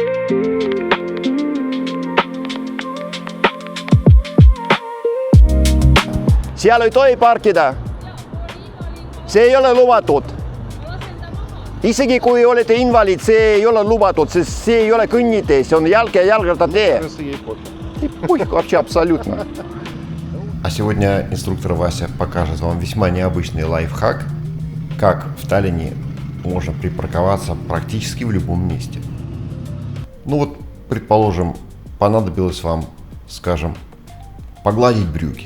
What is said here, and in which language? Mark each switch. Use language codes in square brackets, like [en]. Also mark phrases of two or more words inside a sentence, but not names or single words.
[et] Seal ei tohi parkida. See ei ole lubatud. Isegi kui olete invaliid, see ei ole lubatud, sest see ei ole kõnnitee, see on jalg- ja jalgrattatee. [ru] Вообще абсолютно. А сегодня инструктор Вася покажет вам весьма необычный лайфхак, как в Таллине можно припарковаться практически в любом месте. Ну вот, предположим, понадобилось вам, скажем, погладить брюки.